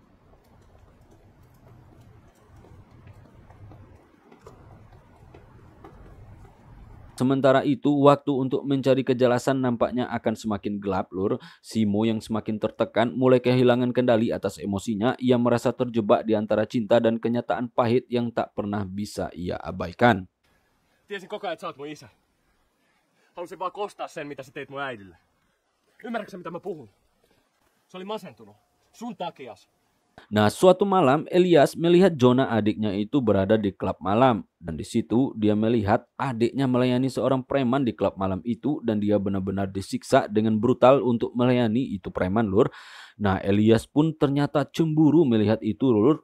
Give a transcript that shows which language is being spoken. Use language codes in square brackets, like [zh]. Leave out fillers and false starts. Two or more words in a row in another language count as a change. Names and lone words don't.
[id] Sementara itu, waktu untuk mencari kejelasan nampaknya akan semakin gelap, Lur. Simo yang semakin tertekan mulai kehilangan kendali atas emosinya. Ia merasa terjebak di antara cinta dan kenyataan pahit yang tak pernah bisa ia abaikan. [fi] Tiesin koko ajan, että sä oot mun isä. Halusin vaan kostaa sen, mitä sä teit mun äidille. Ymmärrätkö mitä mä puhun? Se oli masentunut. Sun takias. [id] Nah, suatu malam Elias melihat Jonah adiknya itu berada di klub malam. Dan di situ dia melihat adiknya melayani seorang preman di klub malam itu. Dan dia benar-benar disiksa dengan brutal untuk melayani itu preman, Lur. Nah, Elias pun ternyata cemburu melihat itu, Lur.